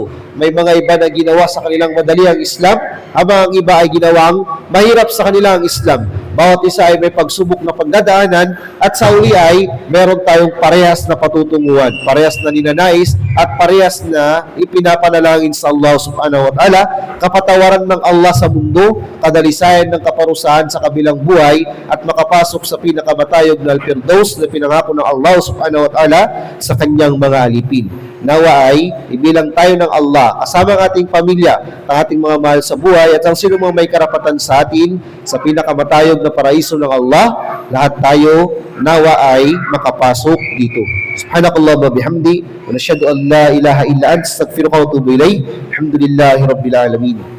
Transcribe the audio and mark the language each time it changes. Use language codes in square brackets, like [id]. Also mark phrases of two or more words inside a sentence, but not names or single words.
[tl] May mga iba na ginawa sa kanilang madali ang Islam, habang ang iba ay ginawang mahirap sa kanila ang Islam. Bawat isa ay may pagsubok na pagdadaanan at sa uli ay meron tayong parehas na patutunguhan, parehas na ninanais at parehas na ipinapanalangin sa [ar] الله سبحانه وتعالى, [tl] kapatawaran ng Allah sa mundo, kadalisayan ng kaparusahan sa kabilang buhay at makapasok sa pinakamatayog na Al-Firdaus na pinangako ng [ar] الله سبحانه وتعالى [tl] sa kanyang mga alipin. Nawa ay ibilang tayo ng Allah kasama ang ating pamilya, ang ating mga mahal sa buhay at ang sino mang may karapatan sa atin sa pinakamatayog na paraiso ng Allah, lahat tayo nawa ay makapasok dito. [ar] سبحانك اللهم وبحمدك ونشهد أن لا إله إلا أنت أستغفرك وأتوب إليك. الحمد لله رب العالمين.